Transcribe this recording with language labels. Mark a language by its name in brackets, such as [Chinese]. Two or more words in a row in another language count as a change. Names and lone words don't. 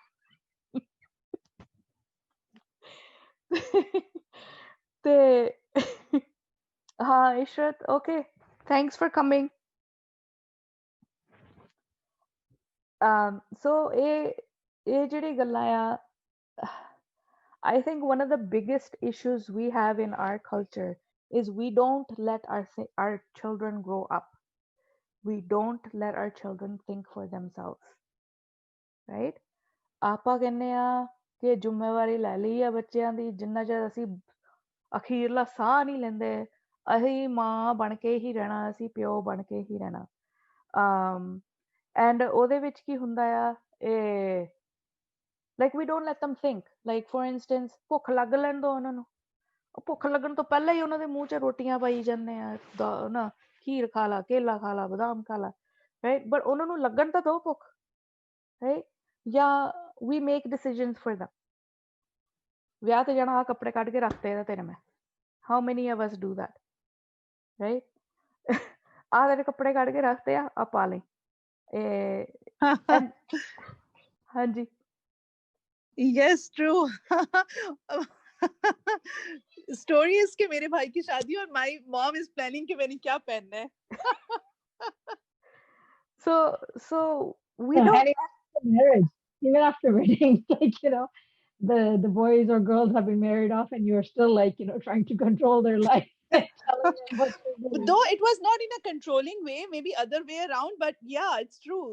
[Punjabi] ਤੇ ਹਾਂ [English] ਇਸ਼ਰਤ, okay, thanks for coming. [Punjabi] So ਇਹ ਜਿਹੜੀ ਗੱਲਾਂ ਆ, [English] I think one of the biggest issues we have in our culture is we don't let our children grow up. We don't let our children think for themselves, right? [Punjabi] ਆਪਾਂ ਕਹਿੰਦੇ ਆ ਕਿ ਜ਼ਿੰਮੇਵਾਰੀ ਲੈ ਲਈ ਆ ਬੱਚਿਆਂ ਦੀ, ਜਿੰਨਾ ਚਿਰ ਅਸੀਂ ਅਖੀਰਲਾ ਸਾਹ ਨਹੀਂ ਲੈਂਦੇ, ਅਸੀਂ ਮਾਂ ਬਣ ਕੇ ਹੀ ਰਹਿਣਾ, ਅਸੀਂ ਪਿਓ ਬਣ ਕੇ ਹੀ ਰਹਿਣਾ। ਐਂਡ ਉਹਦੇ ਵਿੱਚ ਕੀ ਹੁੰਦਾ ਆ, ਇਹ [English] like we don't let them think, like for instance [Punjabi] ਭੁੱਖ ਲੱਗ ਲੈਣ ਦੋ ਉਹਨਾਂ ਨੂੰ, ਉਹ ਭੁੱਖ ਲੱਗਣ ਤੋਂ ਪਹਿਲਾਂ ਹੀ ਉਹਨਾਂ ਦੇ ਮੂੰਹ 'ਚ ਰੋਟੀਆਂ ਪਾਈ ਜਾਂਦੇ ਆ, ਨਾ ਖੀਰ ਖਾ ਲਾ, ਕੇਲਾ ਖਾ ਲਾ, ਬਦਾਮ ਖਾ ਲਾ, right? But ਉਹਨਾਂ ਨੂੰ ਲੱਗਣ ਤਾਂ ਦੋ ਭੁੱਖ, right? [English] ਜਾਂ we make decisions for them. [Punjabi] ਵਿਆਹ ਤੇ ਜਾਣਾ, ਆ ਕੱਪੜੇ ਕੱਢ ਕੇ ਰੱਖਤੇ ਆ ਤੇਰੇ ਮੈਂ, [English] how many of us do that, right? [Punjabi] ਆ ਤੇਰੇ ਕੱਪੜੇ ਕੱਢ ਕੇ ਰੱਖਤੇ ਆ ਪਾ ਲੈ। ਹਾਂਜੀ [English] Yes, true. Story is [Hindi] कि मेरे भाई की शादी और [English] my mom is planning [Hindi] कि मैंने क्या पहनना है. [English] So we don't. Even after marriage, even after wedding, like, you know, the boys or girls have been married off, and you're still like, you know, trying to control their life. Telling them what to do. Though it was not in a controlling way, maybe other way around, but yeah, it's true.